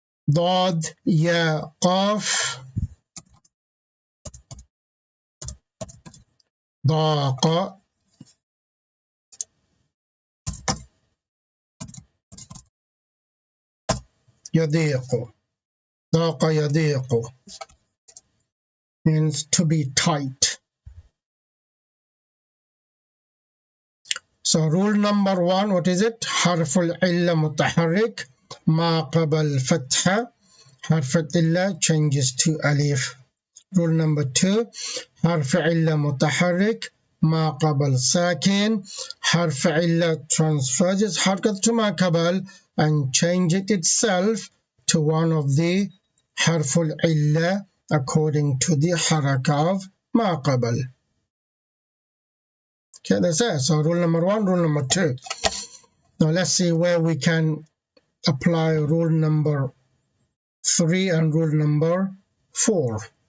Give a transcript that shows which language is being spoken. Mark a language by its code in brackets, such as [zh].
[ar] ضاد يا قاف ضاق يضيق. ضاق يضيق means to be tight. [en] So rule number 1, what is it? [ar] حرف العلة متحرك ما قبل فتحة. [en] حرف العلة changes to alif. Rule number 2, [ar] حرف علة متحرك ما قبل ساكن. [en] حرف علة transfers حركة ما قبل and change it itself to one of the حرف العلة according to the حركة of ما قبل. Okay, that's it. So rule number 1, rule number 2. Now let's see where we can apply rule number 3 and rule number 4.